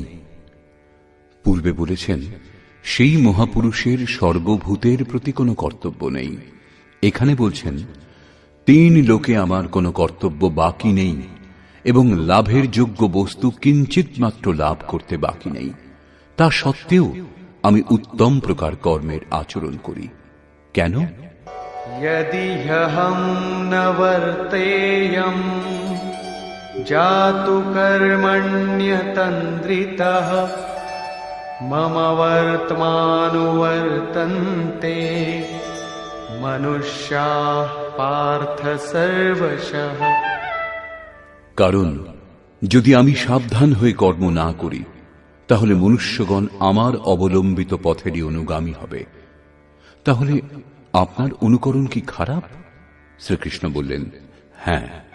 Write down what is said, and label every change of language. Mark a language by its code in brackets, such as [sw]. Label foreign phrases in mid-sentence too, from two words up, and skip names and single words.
[bn] পূর্বে বলেছেন সেই মহাপুরুষের সর্বভূতের প্রতি কোনো কর্তব্য নেই, এখানে বলছেন, 3 লোকে আমার কোনো কর্তব্য বাকি নেই এবং লাভের যোগ্য বস্তু কিঞ্চিত মাত্র লাভ করতে বাকি নেই। তা সত্ত্বেও আমি উত্তম প্রকার কর্মের আচরণ করি। কেন? [sa] यदि ह्यहं न वर्तेयम् जातु कर्मण्यतन्द्रितः मम वर्त्मानुवर्तन्ते मनुष्याः पार्थ सर्वशः। [bn] কারণ যদি আমি সাবধান হয়ে কর্ম না করি, তাহলে মনুষ্যগণ আমার অবলম্বিত পথেরই অনুগামী হবে। তাহলে আপনার অনুকরণ কি খারাপ? শ্রীকৃষ্ণ বললেন, হ্যাঁ।